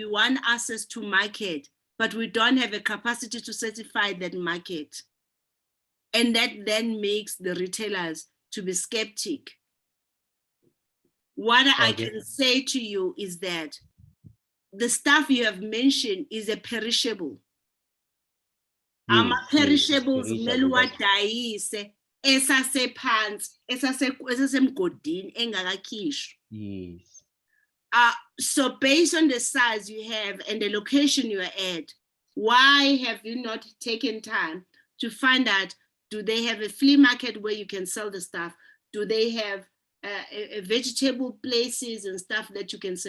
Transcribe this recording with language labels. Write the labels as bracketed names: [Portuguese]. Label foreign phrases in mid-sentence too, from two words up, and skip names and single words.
[English] we want access to market, but we don't have a capacity to certify that market. And that then makes the retailers to be skeptic. What I Okay. can say to you is that the stuff you have mentioned is a perishable. [Zulu] Ama-perishables kumele uwadayise esasephansi, esasemgodini engakakhishwa. [English] Yes. So based on the size you have and the location you are at, why have you not taken time to find out, do they have a flea market where you can sell the stuff? Do they have a vegetable places and stuff that you can sell?